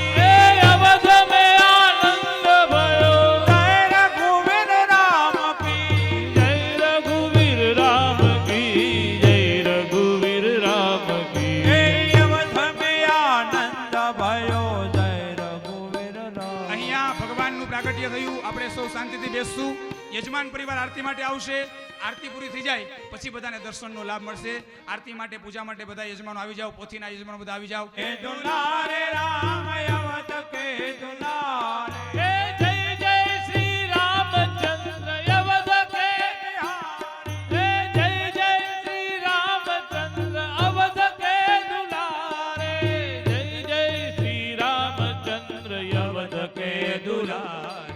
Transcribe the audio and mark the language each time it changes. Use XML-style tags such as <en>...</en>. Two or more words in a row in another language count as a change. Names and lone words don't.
<hi>हे अवध में आनंद भयो. जय रघुवीर राम की. जय रघुवीर राम की. जय रघुवीर राम की. हे अवध में आनंद भयो जय रघुवीर राम.</hi> <gu>અહીંયા ભગવાનનું પ્રાગટ્ય થયું. આપણે સૌ શાંતિથી બેસશું. યજમાન પરિવાર આરતી માટે આવશે. આરતી પૂરી થઈ જાય પછી બધાને દર્શનનો લાભ મળશે. આરતી માટે, પૂજા માટે બધા યજમાનો આવી જાઓ. પોથીના યજમાનો બધા આવી જાઓ.</gu> <hi>हे दुलारे राम अवध के दुलारे. हे जय जय श्री रामचंद्र अवध के. हे जय जय श्री रामचंद्र अवध के दुलारे. जय जय श्री रामचंद्र अवध के दुलारे.</hi>